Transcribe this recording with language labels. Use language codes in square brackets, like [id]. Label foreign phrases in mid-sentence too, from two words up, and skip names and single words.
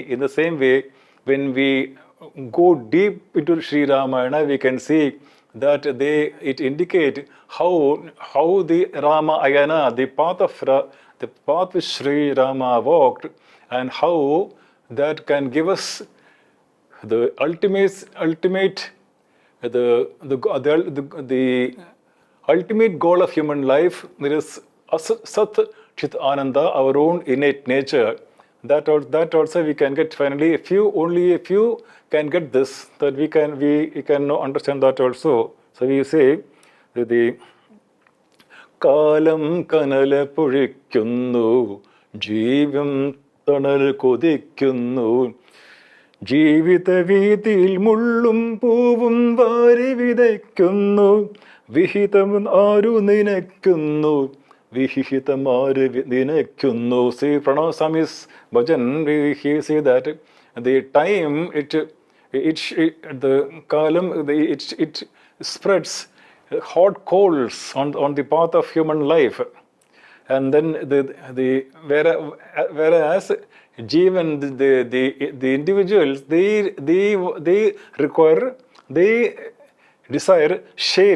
[en] In the same way, when we go deep into Sri Ramayana, we can see that it indicate how the Ramayana, the path which Sri Rama walked, and how that can give us the ultimate the ultimate goal of human life. There is Sat Chit Ananda, our own innate nature, that also we can get finally. Only a few can get this, that we can understand that also. So we say the [ml] കാലം കനല പുരിക്കുന്നു, ജീവം തണൽ കൊടിക്കുന്നു, ജീവിത വീതിയിൽ മുള്ളും പൂവും വാരി വിതയ്ക്കുന്നു, വിഹിതം ആരു നിനയ്ക്കുന്നു, വിഹിതം ആര് നിനയ്ക്കുന്നു. [en] See, Pranava Swami's bhajan, he say that the time the kalam it spreads hot coals on the path of human life. And then whereas Jeevan, the individuals, they require, they desire shade.